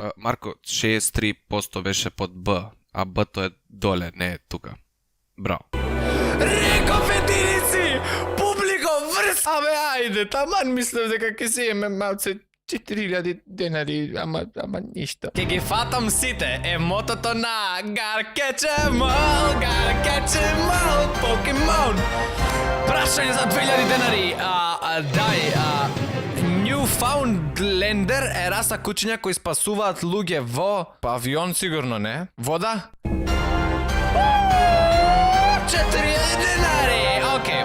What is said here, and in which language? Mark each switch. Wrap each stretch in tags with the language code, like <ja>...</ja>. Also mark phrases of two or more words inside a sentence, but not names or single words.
<mk>Марко, 63% беше под Б, а Б-то е доле, не е тука. Браво. Реков единици! Публико, врз! Абе, ајде, таман мислев дека ќе си еме малце 4000 денари, ама ништо. Ке ги фатам сите, е мотото на</mk> <en>Gotta catch 'em all,</en> <mk>Покемон! Прашање за 2000 денари, Newfoundlander е раса кучиња кои спасуваат луѓе во авион, сигурно не? Вода? 4000 денари! Океј.</mk>